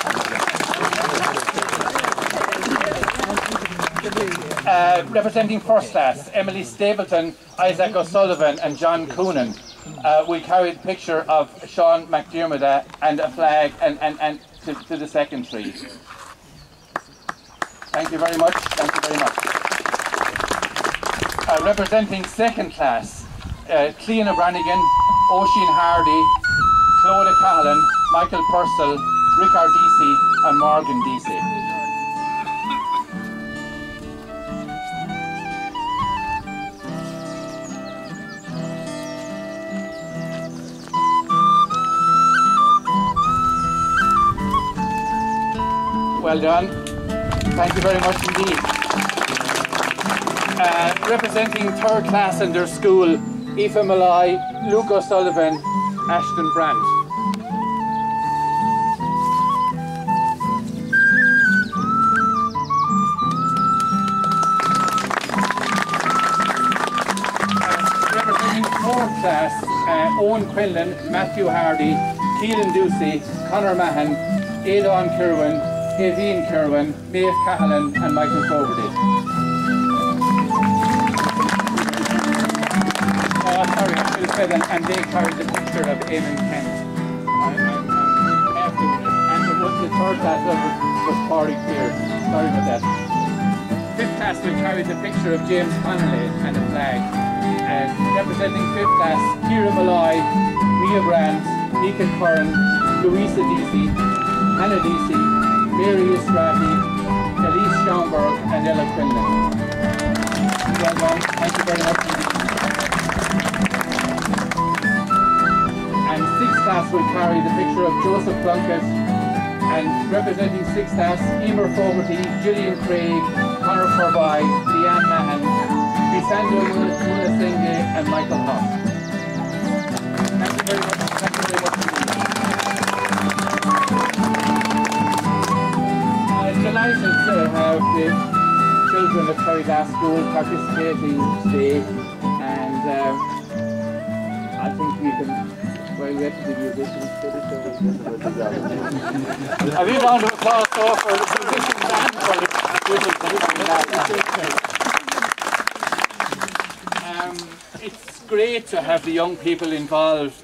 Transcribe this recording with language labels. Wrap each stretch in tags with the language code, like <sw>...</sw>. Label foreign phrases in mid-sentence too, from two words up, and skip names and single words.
<en>Representing first class, Emily Stapleton, Isaac O'Sullivan and John Coonan will carry the picture of Sean McDermott and a flag and to the second tree. Thank you very much. Thank you very much. Representing second class, Cleona Brannigan, Oisin Hardy, Clodagh Cahallan, Michael Purcell, Richard Deasy and Morgan Deasy. Well done. Thank you very much indeed. Representing third class in their school, Aoife Malloy, Luke O'Sullivan, Ashton Brandt. Representing fourth class, Owen Quinlan, Matthew Hardy, Keelan Ducey, Conor Mahan, Aidan Kirwan, Havian Kirwan, Maeve Cahallan and Michael Fogarty. Oh, sorry, I should have said, and they carried the picture of Eamon Kent. And the third class was Corey Clear. Sorry about that. Fifth class will carry the picture of James Connolly and a flag. Representing fifth class, Ciara Malloy, Mia Brandt, Nika Curran, Louisa Deasy, Hannah Deasy, Mary Israti, Elise Schaumburg and Ella Quinlan. Well done. Thank you very much indeed. And sixth class will carry the picture of Joseph Plunkett, and representing sixth class, Emer Fogarty, Gillian Craig, Conor Forby, Leanne Mahan, Bisando Munasenge and Michael Hoff. Thank you very much. Thank you very much indeed. Delighted to have the children of Terryglass School participating today, and I think we can, well, we have to give you this a big round of applause for the musicians and for the It's great to have the young people involved.</en>